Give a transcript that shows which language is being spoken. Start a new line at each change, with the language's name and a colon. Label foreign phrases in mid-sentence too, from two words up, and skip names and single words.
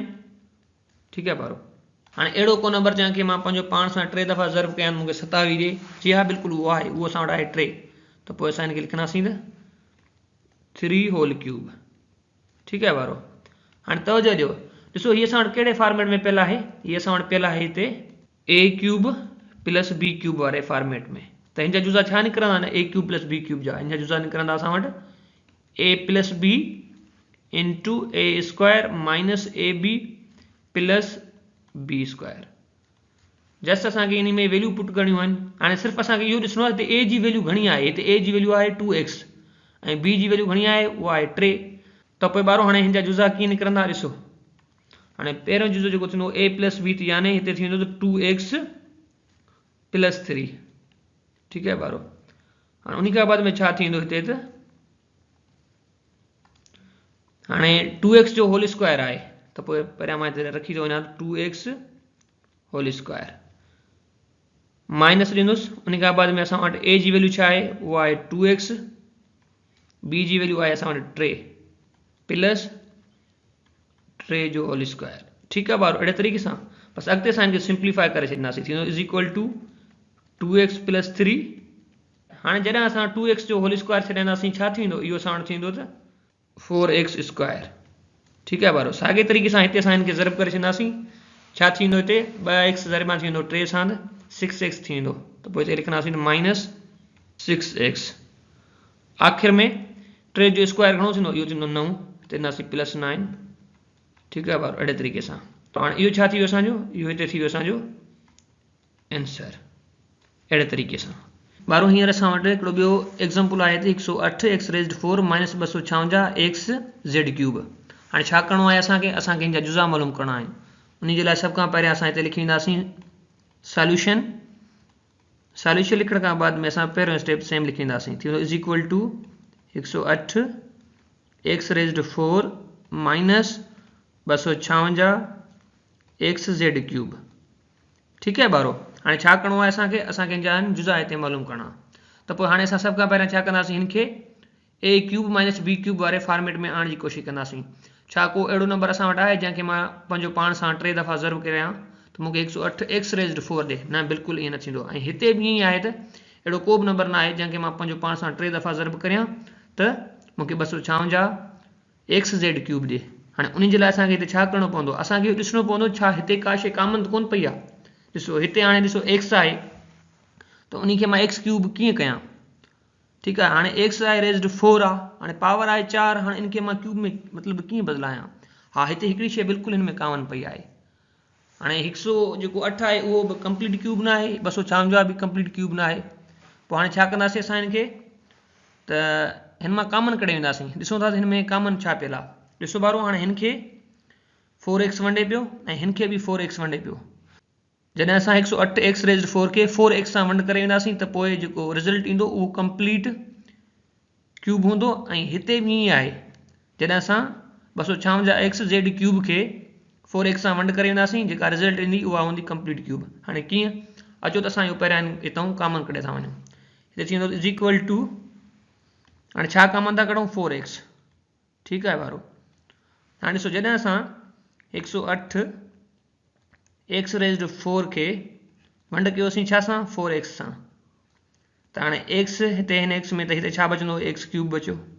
Sindhi: ठीकु आहे ॿारो, हाणे अहिड़ो को नंबर जंहिंखे मां पंहिंजो पाण सां 3 दफ़ा ज़रब कयां मूंखे 27 ॾिए। जी हा, बिल्कुलु उहो आहे, उहो असां वटि आहे 3, त पोइ असां हिनखे लिखंदासीं त 3
English: whole cube.
Sindhi: ठीकु आहे ॿारो, हाणे तवजो ॾियो, ॾिसो हीअ असां वटि कहिड़े फॉर्मेट में पियल आहे, हीअ असां वटि पियल आहे हिते
English: a cube plus b cube
Sindhi: वारे फॉर्मेट में। त हिन जा जुज़ा छा निकिरंदा न,
English: a cube plus b cube
Sindhi: जा, हिन जा जुज़ा निकिरंदा असां वटि
English: a plus b into a square minus ab plus b square.
Sindhi: जस्ट असांखे इन में
English: value put
Sindhi: करणियूं आहिनि। हाणे सिर्फ़ु असांखे इहो ॾिसणो आहे हिते a जी वैल्यू घणी आहे। हिते a जी वैल्यू आहे 2x ऐं b जी वैल्यू घणी आहे, उहा आहे 3। त पोइ ॿारो हाणे हिन जा जुज़ा कीअं निकिरंदा, ॾिसो हाणे पहिरियों जुज़ो जेको थींदो
English: a plus b,
Sindhi: यानी हिते थींदो त 2x प्लस 3। ठीकु आहे ॿारो, हाणे उन खां बाद में छा थींदो हिते त हाणे 2x जो
English: whole square
Sindhi: आहे, त पोइ पहिरियां मां हिते रखी थो वञा
English: 2x whole square minus
Sindhi: ॾींदुसि। उन खां बाद में असां वटि a जी वैल्यू छा आहे, उहा आहे 2x, b जी वैल्यू आहे असां वटि
English: 3 plus 3
Sindhi: जो
English: whole square.
Sindhi: ठीकु आहे ॿारो, अहिड़े तरीक़े सां बसि अॻिते असां हिनखे सिंप्लीफाई करे छॾींदासीं, थींदो
English: is equal to 2x plus 3.
Sindhi: हाणे जॾहिं असां 2x जो
English: whole square
Sindhi: छॾींदासीं छा थींदो, इहो असां वटि थींदो त 4x स्क्वायर। ठीकु आहे ॿारो, साॻे तरीक़े सां हिते असां हिनखे ज़रब करे छॾींदासीं, छा थींदो हिते 2x ज़रबा थींदो 3 सां 6x थींदो, त पोइ हिते लिखंदासीं माइनस 6x। आख़िर में 3 जो स्क्वायर घणो थींदो, इहो थींदो 9, हिते ॾींदासीं प्लस 9। ठीकु आहे ॿारो, अहिड़े तरीक़े सां। त हाणे इहो छा थी वियो असांजो, इहो हिते थी वियो असांजो आंसर। अहिड़े तरीक़े सां ॿारो हींअर असां वटि हिकिड़ो ॿियो एग्ज़ाम्पल आहे त
English: 108 x raised 4 minus 256 x z cube.
Sindhi: हाणे छा करिणो आहे असांखे इन जा जुज़ा मालूम करणा आहिनि। उन जे लाइ सभ खां पहिरियां असां हिते लिखी ईंदासीं सॉल्यूशन। सॉल्यूशन लिखण खां बाद में असां पहिरियों
English: step same
Sindhi: लिखींदासीं, थी वेंदो
English: is equal to 108 x raised 4 minus 256 x z cube.
Urdu: ٹھیک ہے ॿारो।
Sindhi: हाणे छा करिणो आहे असांखे हिन जा जुज़ा हिते मालूम करणा। त पोइ हाणे असां सभ खां पहिरियां छा कंदासीं, हिन खे
English: a cube minus b cube
Sindhi: वारे फॉर्मेट में आणण जी कोशिशि कंदासीं। छा को अहिड़ो नंबर असां वटि आहे जंहिंखे मां पंहिंजो पाण सां 3 दफ़ा ज़र्ब करियां त मूंखे
English: 108 x raised 4
Sindhi: ॾे? न, बिल्कुलु ईअं न थींदो। ऐं हिते बि ईअं आहे त अहिड़ो को बि नंबर न आहे जंहिंखे मां पंहिंजो पाण सां 3 दफ़ा ज़र्ब करियां त मूंखे
English: 256 x z cube
Sindhi: ॾे। हाणे उन जे लाइ असांखे हिते छा करिणो पवंदो, असांखे ॾिसणो पवंदो छा हिते का शइ कॉमन त कोन पई आहे। ॾिसो हिते हाणे ॾिसो एक्स आहे त उन खे मां
English: x cube
Sindhi: कीअं कयां।
Urdu: ٹھیک ہے,
Sindhi: हाणे एक्स आहे रेज़्ड 4 आहे, हाणे पावर आहे 4, हाणे इनके मां क्यूब में मतलब कीअं बदलायां। हाँ, हिते हिकिड़ी शइ बिल्कुलु हिन में कॉमन पई आहे। हाणे 108 आहे उहो बि
English: complete cube
Sindhi: न आहे, 256 बि
English: complete cube
Sindhi: न आहे। पोइ हाणे छा कंदासीं असां हिन खे, त हिन मां कॉमन कढे वेंदासीं। ॾिसूं था हिन में कॉमन छा पियल आहे। ॾिसो ॿारो, हाणे हिन खे 4x वंडे पियो ऐं हिन खे बि 4x वंडे पियो। जॾहिं असां
English: 108 x raised 4
Sindhi: खे 4x सां वंड करे वेंदासीं त पोइ जेको रिज़ल्ट ईंदो उहो
English: complete cube
Sindhi: हूंदो। ऐं हिते बि ईअं आहे, जॾहिं असां
English: 256 x z cube
Sindhi: खे 4x सां वंड करे वेंदासीं, जेका रिज़ल्ट ईंदी उहा हूंदी
English: complete cube.
Sindhi: हाणे कीअं, अचो त असां इहो पहिरियां हितां कॉमन कढे था वञूं। हिते थींदो
English: is equal to,
Sindhi: हाणे छा कॉमन था कढूं, 4x। ठीकु आहे ॿारो। हाणे ॾिसो जॾहिं असां
English: 108 x raised 4
Sindhi: खे वंड कयोसीं छा सां, 4x सां, त हाणे x हिते हिन x में त हिते छा बचंदो,
English: x cube
Sindhi: बचियो।